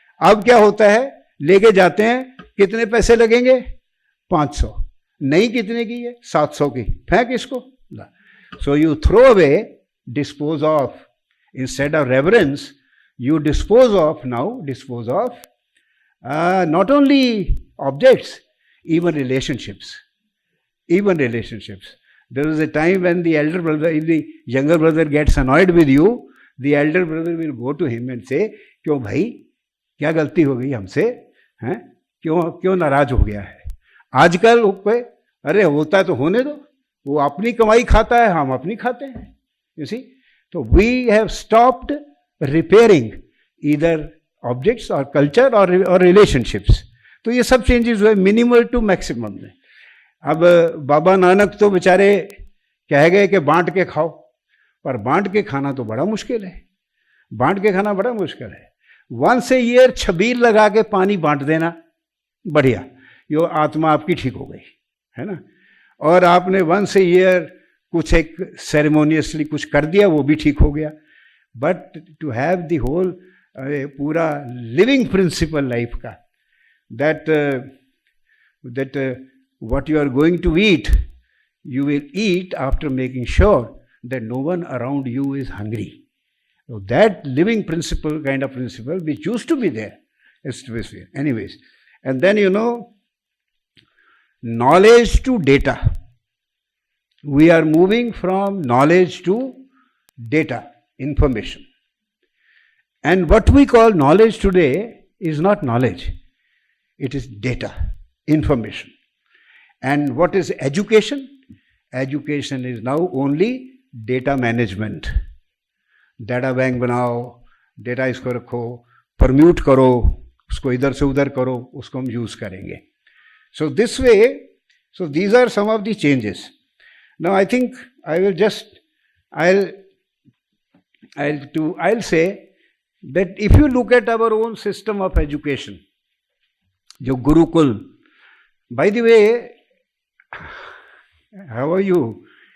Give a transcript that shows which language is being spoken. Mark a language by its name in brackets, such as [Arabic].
[Hindi] अब क्या होता है, लेके जाते हैं, कितने पैसे लगेंगे, 500, नहीं कितने की है, 700 की, फेंक इसको। [English] So you throw away, dispose of, instead of reverence you dispose of not only objects, even relationships. There is a time when the elder brother, if the younger brother gets annoyed with you, the elder brother will go to him and say, [Hindi] क्यों भाई, क्या गलती हो गई हमसे, हैं, क्यों नाराज हो गया है। आजकल कोई, अरे होता तो होने दो, वो अपनी कमाई खाता है, हम अपनी खाते हैं, [English] you see. तो we have stopped repairing either objects or culture or relationships. [Hindi] तो ये सब चेंजेस हुए मिनिमल टू मैक्सिमम में। अब बाबा नानक तो बेचारे कह गए कि बांट के खाओ, पर बांट के खाना तो बड़ा मुश्किल है, बांट के खाना बड़ा मुश्किल है। [English] once a year [Hindi] छबील लगा के पानी बांट देना, बढ़िया, यो आत्मा आपकी ठीक हो गई, है ना। और आपने [English] once a year [Hindi] कुछ एक सेरेमोनियसली कुछ कर दिया, वो भी ठीक हो गया। [English] But to have the whole पूरा living principle life का, that what you are going to eat, you will eat after making sure that no one around you is hungry. So that living principle, kind of principle, which used to be there, is to be there. Anyways, and then knowledge to data. We are moving from knowledge to data, information. And what we call knowledge today is not knowledge, it is data, information. And what is education? Education is now only data management. [Hindi] Data bank बनाओ, data इसको रखो, permute करो, उसको इधर से उधर करो, उसको हम यूज करेंगे। [English] So this way, so these are some of the changes. Now I think I will just, I'll say that if you look at our own system of education, [Hindi] जो Gurukul, [English] by the way, how are you?